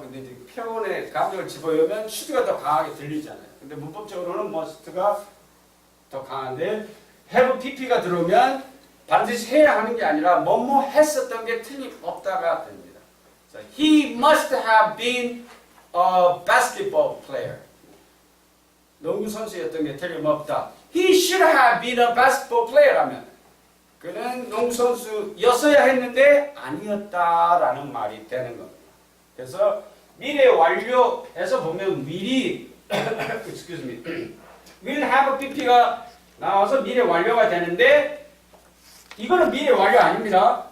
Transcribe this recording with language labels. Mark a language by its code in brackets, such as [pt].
[ko] 근데 이제 표현에 감정을 집어넣으면 should가 더 강하게 들리잖아요. 근데 문법적으로는 must가 더 강한데 have pp가 들어오면 반드시 해야 하는 게 아니라 뭐뭐 했었던 게 틀림없다가 됩니다. [en] So, he must have been a basketball player. [ko] 농구 선수였던 게 틀림없다. [en] He should have been a basketball player [ko] 하면 그는 농구 선수였어야 했는데 아니었다라는 말이 되는 겁니다. 그래서 미래 완료에서 보면 will이 [en] excuse me, [ko] will have pp가 나와서 미래 완료가 되는데 이거는 미래 완료 아닙니다.